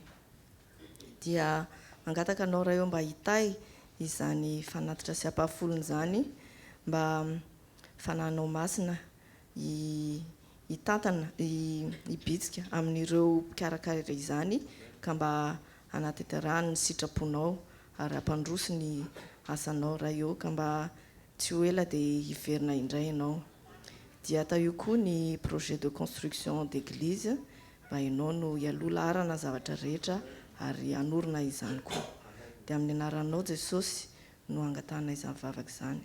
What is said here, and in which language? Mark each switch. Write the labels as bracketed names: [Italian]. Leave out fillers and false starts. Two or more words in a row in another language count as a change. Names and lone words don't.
[Malagasy] Dia mangataka anao raha eo mba hitay izany fanatitra sy ampahafolony zany mba fananao masina hitantana hibitsika amin'ireo mpikarakara izany ka mba anateterahany ny sitraponao ary ampandroso ny asanao raha eo ka mba tsy ho ela dia hiverina indray ianao. Dia atao io koa ny [French] projet de construction d'église [Malagasy] mba ianao no hialola arana zavatra rehetra ary hanorina izany koa. Dia amin'ny anaranao Jesosy no angatahana izany vavaka izany.